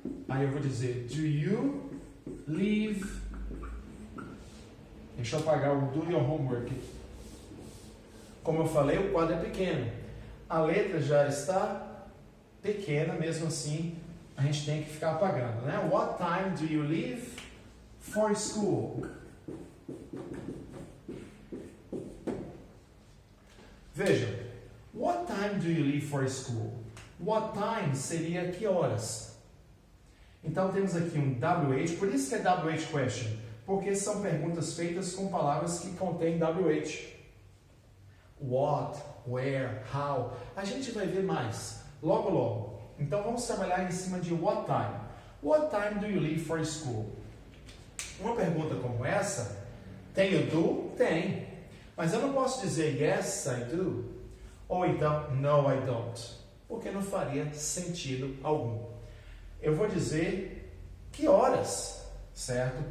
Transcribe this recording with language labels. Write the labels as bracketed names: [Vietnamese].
[Portuguese] Aí eu vou dizer, [English] do you leave? [Portuguese] Deixa eu apagar o do your homework. Como eu falei, o quadro é pequeno. A letra já está pequena, mesmo assim, a gente tem que ficar apagando, né? [English] What time do you leave for school? Veja, what time do you leave for school? [Portuguese] What time seria que horas? Então temos aqui um WH, por isso que é WH question, porque são perguntas feitas com palavras que contêm WH. What, where, how. A gente vai ver mais, logo logo. Então vamos trabalhar em cima de what time. [English] What time do you leave for school? [Portuguese] Uma pergunta como essa, tem o do? Tem. Mas eu não posso dizer [English] yes, I do, [Portuguese] ou então [English] no, I don't, [Portuguese] porque não faria sentido algum. Eu vou dizer que horas, certo?